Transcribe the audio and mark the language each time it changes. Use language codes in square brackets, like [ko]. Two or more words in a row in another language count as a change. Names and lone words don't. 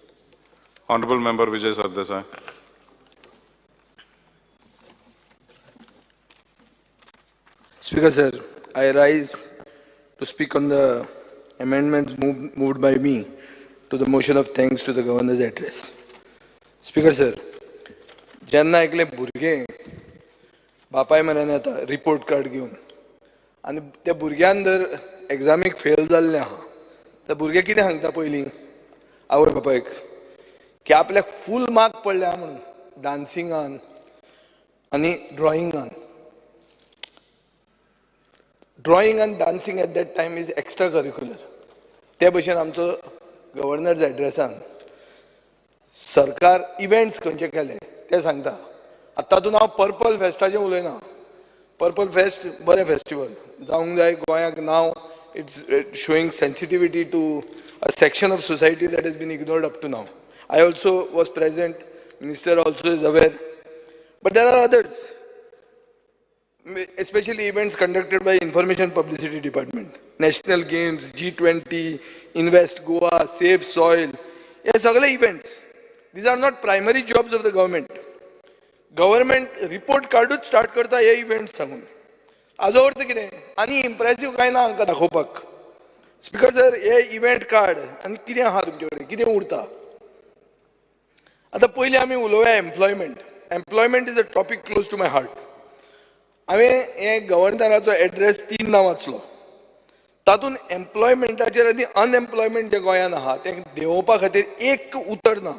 [en] Honorable Member Vijay Sardesai. Speaker sir, I rise to speak on the amendments moved by me to the motion of thanks to the governor's address. Speaker sir, [kok] जेन्ना एकले भुरगे बापाय म्हऱ्यान येता [en] report card [kok] घेवन आनी त्या भुरग्यान जर एग्जामीक फेल जाल्लें आहा त्या भुरगे कितें सांगता पयलीं आवय बापायक की आपल्याक [en] full mark [kok] पडल्या म्हणून डान्सिंगान आनी ड्रॉइंगान. [en] ड्रॉइंग आनी डान्सिंग at that time is extra curricular. [kok] ते भशेन आमचो गव्हर्नर्स एड्रेसान सरकार इव्हेंट्स खंयचे केले ते सांगता. आतां तातूंत हांव पर्पल फेस्टाचें उलयना. पर्पल फेस्ट बरें फेस्टिवल जावंक जाय गोंयाक नांव. [en] it's showing sensitivity to a section of society that has been ignored up to now. I also was present, Minister also is aware. But there are others, especially events conducted by Information Publicity Department. National Games, G20, Invest Goa, Save Soil. Yes, all events. These are not primary jobs of the government. Government report card start [kok] करता हे events सांगून. आजो अर्थ कितें आनी impressive काय ना हांकां दाखोवपाक. [en] Speaker sir, [kok] हे [en] event card [kok] आनी कितें आहा तुमचे कडेन कितें उरता. आतां पयलीं आमी उलोवया एम्प्लॉयमेंट. [en] employment is a topic close to my heart. [kok] हांवें हे गव्हर्नराचो एड्रेस 3 वाचलो. तातूंत एम्प्लॉयमेंटाचेर आनी अनएम्प्लॉयमेंट जे गोंयांत आहा तें देंवोवपा खातीर एक उतर ना.